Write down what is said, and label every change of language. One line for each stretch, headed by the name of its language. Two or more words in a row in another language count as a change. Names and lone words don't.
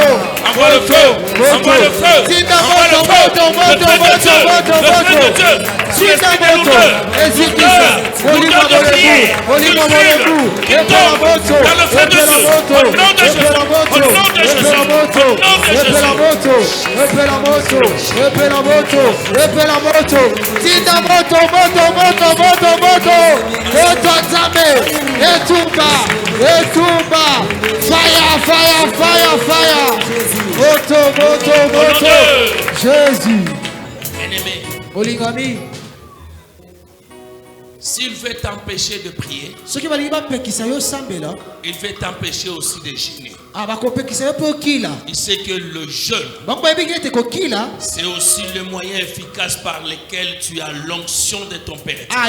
French: Envoie le feu. Envoie le feu.
Lingala: Zinda moto, moto, moto, moto, moto, moto. Zinda moto. Ezikisa. Olima molebu. Olima molebu. Epela moto. Epela moto. Epela moto. Epela moto. Epela moto. Epela moto. Epela moto. Epela moto. Zinda moto, moto, moto, moto, moto. Moto nzambe. Etumba. Etumba.
English: Fire, fire, fire, fire.
Lingala: Moto, moto, moto.
French: Jésus. Bien-aimé.
Lingala: Olingami.
French: S'il veut t'empêcher de prier, il veut t'empêcher aussi de gêner. Il sait que le jeûne, c'est aussi le moyen efficace par lequel tu as l'onction de ton Père.